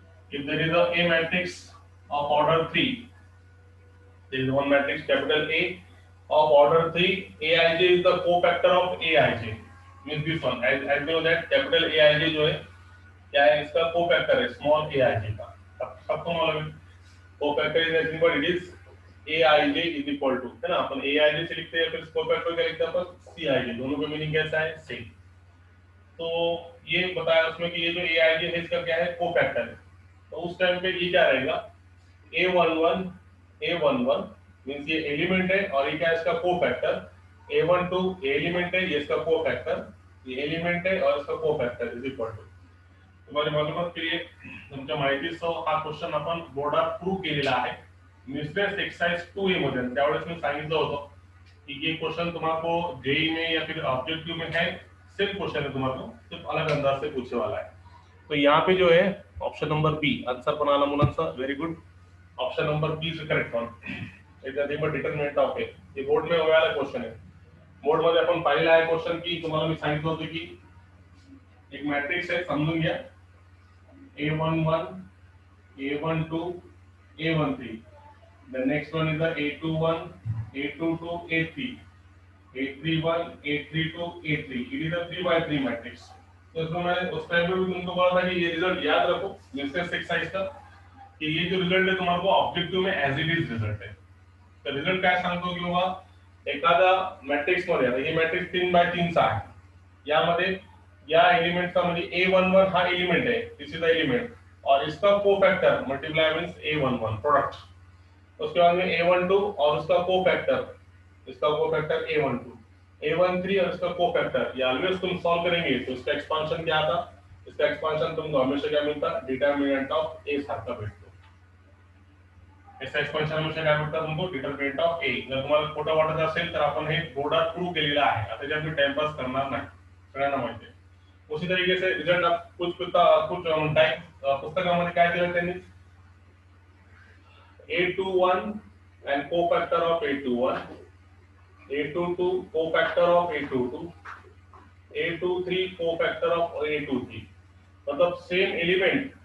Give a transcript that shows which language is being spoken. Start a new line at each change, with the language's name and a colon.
English: If there is a matrix of order 3, there is one matrix capital A of order 3, Aij is the cofactor of Aij. Means this one, as we know that capital Aij
Hindi: जो है क्या है, इसका cofactor है small Aij का. सबको मालूम है cofactor is nothing but it is Aij is equal to, है ना. अपन Aij से लिखते हैं, फिर कोफैक्टर क्या लिखते हैं अपन, Cij. दोनों का मीनिंग कैसा है, सेम. तो ये बताया उसमें कि ये जो Aij है इसका क्या है, कोफैक्टर है. तो उस टाइम पे ये क्या रहेगा, A11 मींस ये एलिमेंट है और ये क्या है, इसका कोफैक्टर. A12 एलिमेंट है, ये इसका कोफैक्टर. ये एलिमेंट है और इसका कोफैक्टर इज इक्वल टू.
Marathi: तुम्हाला मालूमात के लिए तुमच्या माहितीसह हा क्वेश्चन आपण बोर्डात प्रूव्ह केलेला आहे मिस्ट्रेस एक्सरसाइज 2A मध्ये. त्यावेळेस मी सांगितलं होतं
Hindi: कि ये क्वेश्चन तुम्हारे जेई में या फिर ऑब्जेक्टिव में है, सेम क्वेश्चन है, तुम्हारे सिर्फ अलग अंदाज से पूछने वाला है. तो यहाँ पे जो है ऑप्शन नंबर बी
Marathi: आंसर पण आला मुलांचा, very good.
English: Option number B is correct one. Determinant of A,
Hindi: ये बोर्ड में वाला क्वेश्चन है.
Marathi: बोर्ड मध्ये आपण पाहिलेला आहे क्वेश्चन की तुम्हाला मी सांगितलं होतं की एक मॅट्रिक्स आहे, समजून घ्या.
English: A11, A12, A13. The next one is the A21, A22, A3, A31, A32, A3. It is a 3 by 3 matrix.
Hindi: तो इसमें मैं उस टाइम पे भी तुमको बोला था कि ये रिजल्ट याद रखो मिस्ट्रेस एक्सरसाइज का, कि ये जो रिजल्ट है तुम्हारे को ऑब्जेक्टिव में एज इट इज रिजल्ट है.
Marathi: तर रिझल्ट काय सांगतो की बाबा एखादा मॅट्रिक्स मध्ये, आता हे मॅट्रिक्स 3 बाय 3 चा आहे, यामध्ये या एलिमेंटचा म्हणजे A11 हा एलिमेंट है,
English: this is the element,
Hindi: और इसका cofactor multiply means A11 product. उसके बाद में A12 और उसका कोफैक्टर, इसका कोफैक्टर A12, A13 और इसका कोफैक्टर. ये ऑलवेज तुम सॉल्व करेंगे तो इसका एक्सपांशन क्या आता, इसका एक्सपांशन तुमको हमेशा क्या मिलता, डिटरमिनेंट ऑफ ए
Marathi: सारखा भेटतो.
Hindi: इसका एक्सपांशन हमेशा काय भेटतं तुमको, डिटरमिनेंट ऑफ ए.
Marathi: जर तुम्हाला खोटं वाटत असेल तर आपण हे बोर्डात प्रूव्ह केलेलं आहे, आता त्याच्यात मी टाइमपास करणार नाही, सगळ्यांना माहिती आहे.
Hindi: उसी तरीके से रिजल्ट आप कुछ टाइम
Marathi: पुस्तकामध्ये काय दिलं त्यांनी,
English: A21 and cofactor of A21, A22 cofactor of A22, A23 cofactor of A23.
Hindi: मतलब सेम एलिमेंट